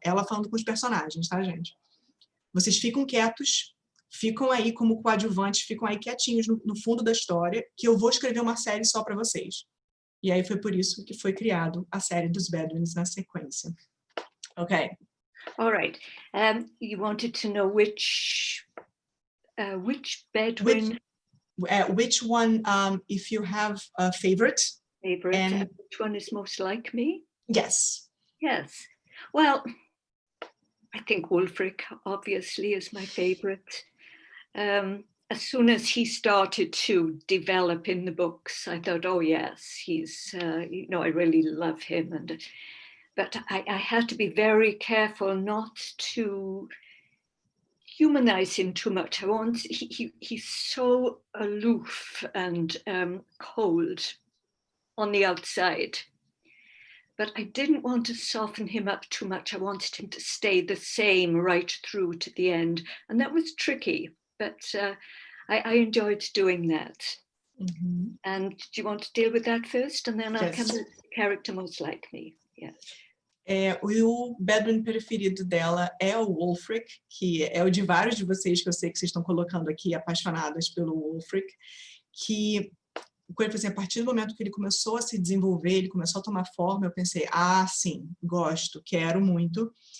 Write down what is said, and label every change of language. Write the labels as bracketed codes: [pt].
[pt] Ela falando com os personagens, tá, gente? Vocês ficam quietos, ficam aí como coadjuvantes, ficam aí quietinhos no fundo da história, que eu vou escrever uma série só para vocês. E aí foi por isso que foi criado a série dos Bedouins na sequência. [en] Ok. All right. You wanted to know which Bedouin... Which one, if you have a favorite. And which one is most like me? Yes. Yes. Well, I think Wulfric, obviously, is my favorite. As soon as he started to develop in the books, I thought, oh, yes, he's, I really love him. But I had to be very careful not to humanize him too much. He's so aloof and cold on the outside. But I didn't want to soften him up too much. I wanted him to stay the same right through to the end. And that was tricky, but I enjoyed doing that. Mm-hmm. And do you want to deal with that first? And then I'll Yes. come to the character most like me. Yes. [pt] O Bedouin preferido dela é o Wulfric, que é o de vários de vocês que eu sei que vocês estão colocando aqui, apaixonadas pelo Wulfric, que assim, a partir do momento que ele começou a se desenvolver, ele começou a tomar forma, eu pensei, sim, gosto, quero muito.